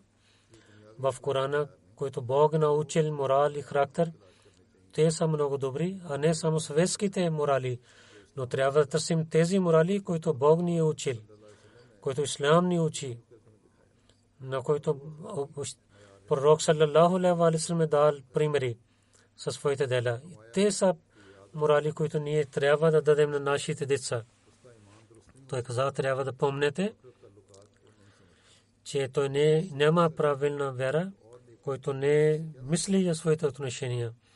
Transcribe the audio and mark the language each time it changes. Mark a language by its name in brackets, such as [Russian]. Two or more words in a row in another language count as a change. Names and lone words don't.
[Bulgarian] В Корана, който Бог научил морал и характер, те са много добри, а не само светските морали. Но трябва да търсим тези морали, които Бог ни е учил, които Ислам ни учи, на който пророк [Arabic] صلى الله عليه وسلم [Bulgarian] е дал примери със своите дела. Те са морали, които ние трябва да дадем на нашите деца. Той каза, трябва да помнете, че той няма правилна вяра, който не мисли за своите отношения.